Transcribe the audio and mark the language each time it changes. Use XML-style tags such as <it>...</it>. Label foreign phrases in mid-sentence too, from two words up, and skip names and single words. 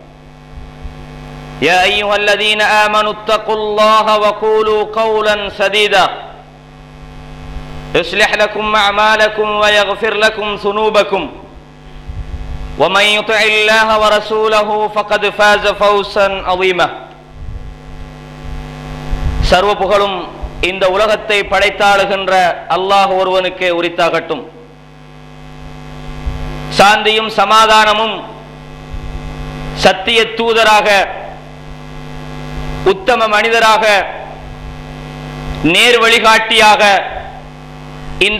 <ar>يا أيها الذين آمنوا اتقوا الله وقولوا قولا سديدا يصلح لكم أعمالكم ويغفر لكم ذنوبكم ومن يطع الله ورسوله فقد فاز فوزا عظيما</ar> <ta>சர்வ புகழும் இந்த உலகத்தை படைத்தாளுகின்ற அல்லாஹ் ஒருவனுக்கே உரித்தாகட்டும். சாந்தியும் சமாதானமும் சத்திய தூதராக, உத்தம மனிதராக, நேர் வழிகாட்டியாக இந்த</ta>